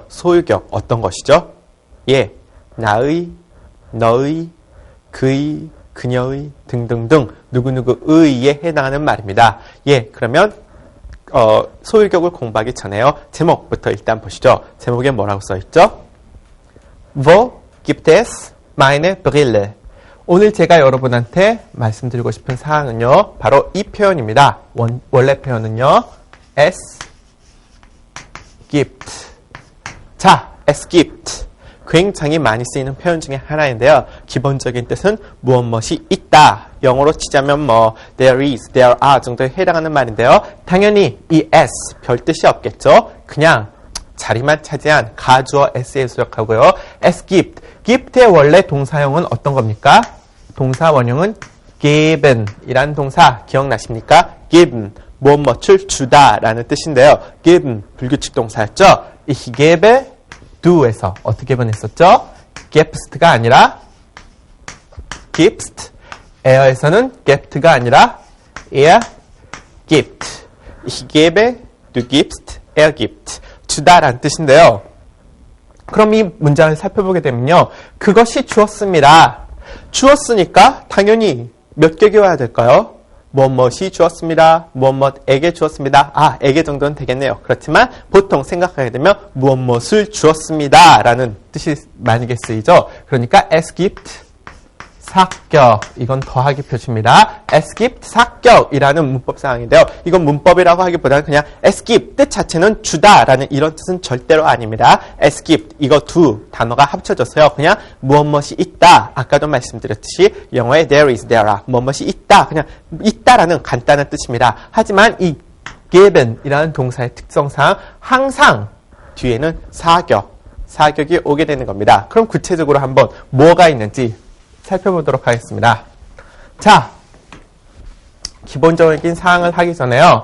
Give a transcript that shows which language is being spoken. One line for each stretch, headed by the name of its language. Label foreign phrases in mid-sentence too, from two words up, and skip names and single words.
Korean: 소유격 어떤 것이죠? 예, 나의, 너의, 그의, 그녀의 등등등 누구누구의에 해당하는 말입니다. 예, 그러면 소유격을 공부하기 전에요. 제목부터 일단 보시죠. 제목에 뭐라고 써있죠?
German: Wo gibt es meine Brille?
Korean: 오늘 제가 여러분한테 말씀드리고 싶은 사항은요. 바로 이 표현입니다. 원래 표현은요.
German: Es gibt. 자, es gibt.
Korean: 굉장히 많이 쓰이는 표현 중에 하나인데요. 기본적인 뜻은 무엇이 있다. 영어로 치자면
English: there is, there are
Korean: 정도에 해당하는 말인데요. 당연히 이 s 별 뜻이 없겠죠. 그냥 자리만 차지한 가주어 s에 수역하고요.
German: es gibt.
Korean: gibt의 원래 동사형은 어떤 겁니까? 동사 원형은 geben 이라는 동사 기억나십니까? geben, 무엇을 주다라는 뜻인데요. geben, 불규칙 동사였죠.
German: Ich gebe
Korean: do에서 어떻게 변했었죠? gibst가 아니라 gibst. e어에서는 gebt가 아니라
German: er gibt. Ich gebe, du gibst, er gibt.
Korean: 주다라는 뜻인데요. 그럼 이 문장을 살펴보게 되면요. 그것이 주었습니다. 주었으니까 당연히 몇 개 와야 될까요? 무엇이 주었습니다. 무엇에게 주었습니다. 아, 에게 정도는 되겠네요. 그렇지만 보통 생각하게 되면 무엇을 주었습니다. 라는 뜻이 만약에 쓰이죠. 그러니까
German: es gibt
Korean: 사격. 이건 더하기 표시입니다.
German: es gibt
Korean: 사격이라는 문법 사항인데요. 이건 문법이라고 하기보다는 그냥
German: es gibt
Korean: 뜻 자체는 주다라는 이런 뜻은 절대로 아닙니다.
German: es gibt
Korean: 이거 두 단어가 합쳐져서요. 그냥 무엇이 있다. 아까도 말씀드렸듯이 영어에
English: there is, there are
Korean: 무엇이 있다. 그냥 있다라는 간단한 뜻입니다. 하지만 이 geben이라는 동사의 특성상 항상 뒤에는 사격이 오게 되는 겁니다. 그럼 구체적으로 한번 뭐가 있는지 살펴보도록 하겠습니다. 자, 기본적인 사항을 하기 전에요.